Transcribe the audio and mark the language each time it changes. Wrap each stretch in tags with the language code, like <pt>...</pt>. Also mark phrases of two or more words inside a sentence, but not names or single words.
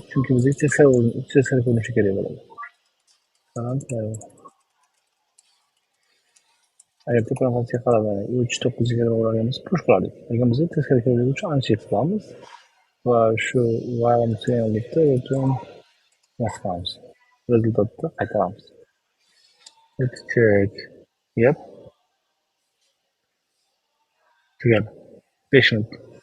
<uz>Chunki bizga teskari ko'rinishi kerak bo'ladi. Agar tepadan qarab 3 9 ga o'rganamiz, push qilamiz. Agar bizga teskari ko'rinishi uchun unshift qilamiz va shu while sequence'da return qilamiz. Rezultatni qaytaramiz.</uz> <en>Let's check. Yep.</en> <uz>Tugadi. 5 minut.</uz>